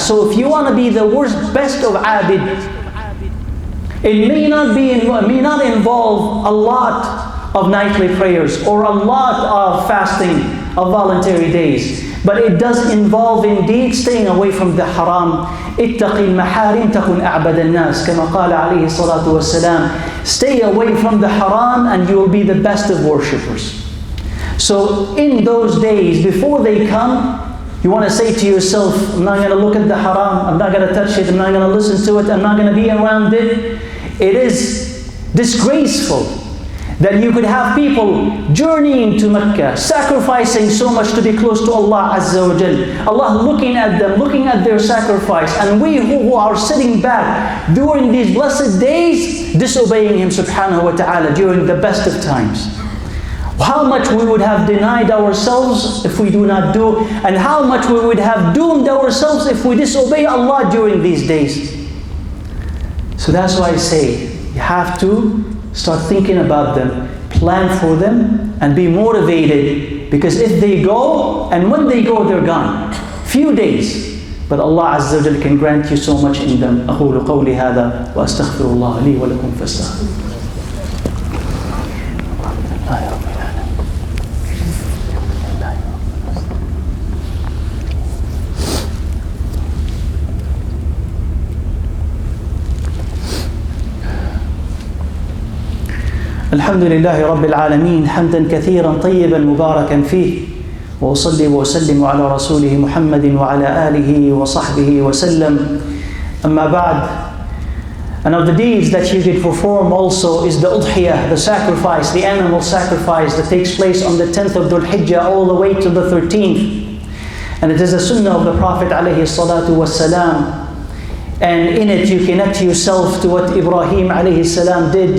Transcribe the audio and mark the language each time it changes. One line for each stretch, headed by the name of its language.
English: So if you want to be the best of abid, it may not involve a lot of nightly prayers or a lot of fasting of voluntary days. But it does involve indeed staying away from the haram.
Arabic: اتق المحارم تكن أعبد الناس كما قال عليه الصلاة والسلام.
English: Stay away from the haram and you will be the best of worshippers. So in those days, before they come, you want to say to yourself, I'm not going to look at the haram, I'm not going to touch it, I'm not going to listen to it, I'm not going to be around it. It is disgraceful that you could have people journeying to Mecca, sacrificing so much to be close to Allah Azza wa Jal. Allah looking at them, looking at their sacrifice, and we who are sitting back during these blessed days, disobeying Him subhanahu wa ta'ala during the best of times. How much we would have denied ourselves if we do not do, and how much we would have doomed ourselves if we disobey Allah during these days. So that's why I say, you have to start thinking about them, plan for them, and be motivated. Because if they go, and when they go, they're gone. Few days. But Allah Azza wa Jal can grant you so much in them.
Arabic: أقول قولي هذا وأستغفر الله لي ولكم فاستغفروه. الحمد لله رب العالمين حمدا كثيرا طيبا مباركا فيه وأصلي وأسلم على رسوله محمد وعلى آله وصحبه وسلم أما بعد.
English: And of the deeds that you can perform also is the udhiyah, the sacrifice, the animal sacrifice that takes place on the 10th of Dhul Hijjah all the way to the 13th. And it is a sunnah of the Prophet alayhi salatu wassalam. And in it you connect yourself to what Ibrahim alayhi salam did.